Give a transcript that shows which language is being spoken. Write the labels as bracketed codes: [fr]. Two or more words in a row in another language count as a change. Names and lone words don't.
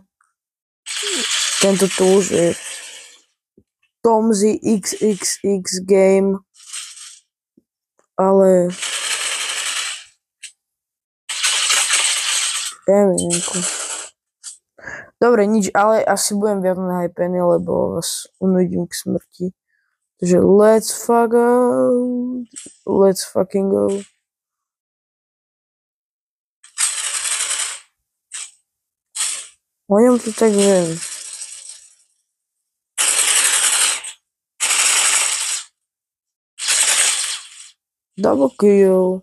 [sk] Tento tu už je Tomzy XXX Game. Ale dobre, nič, ale asi budem viac nahypený, lebo vás unudím k smrti. Takže [en] let's fucking go. [sk] O ňom to tak viem. [en] Double kill.